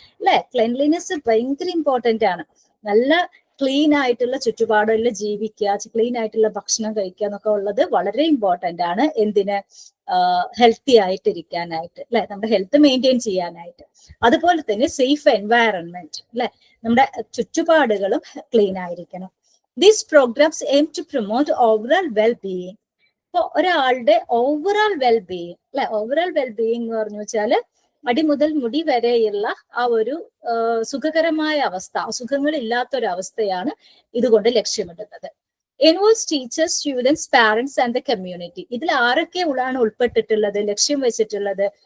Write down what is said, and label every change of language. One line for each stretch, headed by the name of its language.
Malayalam: അല്ലെ, ക്ലെൻലിനെസ് ഭയങ്കര ഇമ്പോർട്ടൻ്റ് ആണ്. നല്ല ക്ലീൻ ആയിട്ടുള്ള ചുറ്റുപാടുകളിൽ ജീവിക്കുക, ക്ലീൻ ആയിട്ടുള്ള ഭക്ഷണം കഴിക്കുക എന്നൊക്കെ ഉള്ളത് വളരെ ഇമ്പോർട്ടൻ്റ് ആണ്. എന്തിന്, ഹെൽത്തി ആയിട്ടിരിക്കാനായിട്ട്, അല്ലെ, നമ്മുടെ ഹെൽത്ത് മെയിൻറ്റെയിൻ ചെയ്യാനായിട്ട്. അതുപോലെ തന്നെ സേഫ് എൻവയറൺമെന്റ്, അല്ലെ, നമ്മുടെ ചുറ്റുപാടുകളും ക്ലീൻ ആയിരിക്കണം.
English: These programs aim to promote overall well-being.
Malayalam: ഇപ്പൊ ഒരാളുടെ ഓവറോൾ വെൽബീയിങ്, അല്ലെ, ഓവറോൾ വെൽബീയിങ് എന്ന് പറഞ്ഞു വെച്ചാല് അടി മുതൽ മുടി വരെയുള്ള ആ ഒരു സുഖകരമായ അവസ്ഥ, അസുഖങ്ങൾ ഇല്ലാത്തൊരു അവസ്ഥയാണ് ഇതുകൊണ്ട് ലക്ഷ്യമിടുന്നത്.
English: Involves teachers, students, parents and the community.
Malayalam: ഇതിൽ ആരൊക്കെ ഉള്ളതാണ് ഉൾപ്പെട്ടിട്ടുള്ളത്, ലക്ഷ്യം വെച്ചിട്ടുള്ളത്?